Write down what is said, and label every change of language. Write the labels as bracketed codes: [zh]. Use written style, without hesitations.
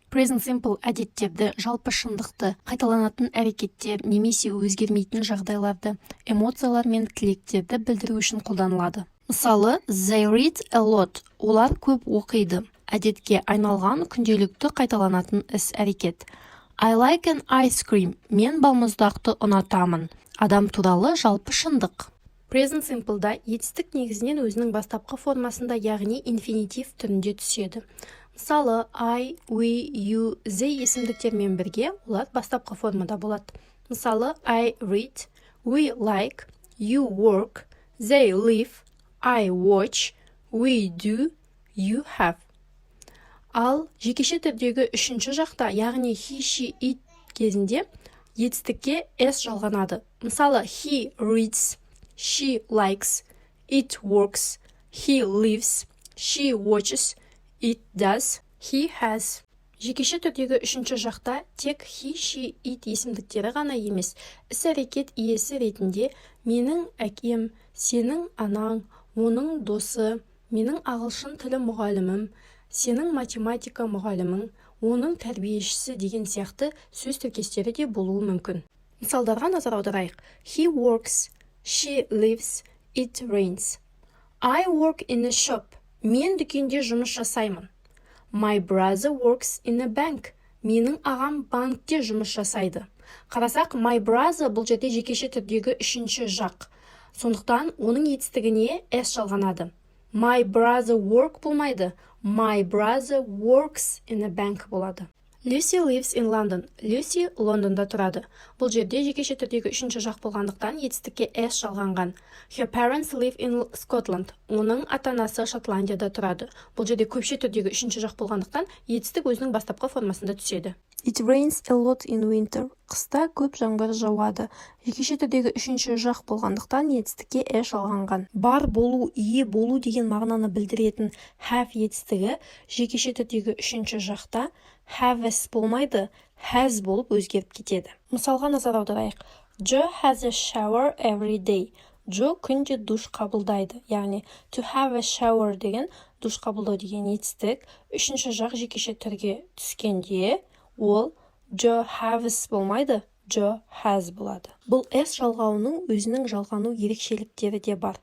[kk] Present simple әдеттерді, жалпы шындықты, қайталанатын әрекеттер немесе өзгермейтін жағдайларды, эмоциялар мен тілектерді білдіру үшін қолданылады. Мысалы, [en] they read a lot, [kk] олар көп оқиды. Әдетке айналған күнделікті қайталанатын іс-әрекет. [en] I like an ice cream, [kk] мен балмұздақты ұнатамын. Адам туралы жалпы шындық. Present Simple'да етістік негізінен өзінің бастапқы формасында, яғни инфинитив түрінде түседі. Мысалы, I, we, you, they есімдіктермен бірге олар бастапқы формада болады. Мысалы, [en] I read, we like, you work, they live, I watch, we do, you have. [kk] Ал жекеше түрдегі үшінші жақта, яғни he, she, it кезінде етістікке s жалғанады. Мысалы, [en] he reads, she likes, it works, he lives, she watches, it does, he has. [kk] Жекеше түрдегі үшінші жақта тек he, she, it есімдіктері ғана емес, іс-әрекет иесі ретінде менің әкем, сенің анаң, оның досы, менің ағылшын тілі мұғалімім, сенің математика мұғалімің, оның тәрбиешісі деген сияқты сөз тіркестері де болуы мүмкін. Мысалдарға назар аударайық. [en] He works, she lives, it rains. I work in a shop. [kk] Мен дүкенде жұмыс жасаймын. [en] My brother works in a bank. [kk] Менің ағам банкте жұмыс жасайды. Қарасақ, [en] my brother [kk] бұл жерде жекеше түрдегі үшінші жақ. Сондықтан оның етістігіне s жалғанады. [en] My brother work [kk] болмайды. [en] My brother works in a bank [kk] болады. [en] Lucy lives in London. [kk] Lucy Лондонда тұрады. Бұл жерде жекеше түрдегі үшінші жақ болғандықтан етістікке s жалғанған. [en] Her parents live in Scotland. [kk] Оның ата-анасы Шотландияда тұрады. Бұл жерде көпше түрдегі үшінші жақ болғандықтан етістік өзінің бастапқы формасында түседі. [en] It rains a lot in winter. [kk] Қыста көп жаңбыр жауады. Жекеше түрдегі үшінші жақ болғандықтан етістікке s жалғанған. Бар болу, ие болу деген мағынаны білдіретін have етістігі жекеше түрдегі үшінші жақта have болмайды, has болып өзгеріп кетеді. Мысалға назар аударайық. [en] Joe has a shower every day. [kk] Joe күнде душ қабылдайды. Яғни [en] to have a shower [kk] деген душ қабылдау деген етістік үшінші жақ жекеше түрге түскенде ол [en] Joe has [kk] болмайды, Joe has болады. Бұл s жалғауының өзінің жалғану ерекшеліктері де бар.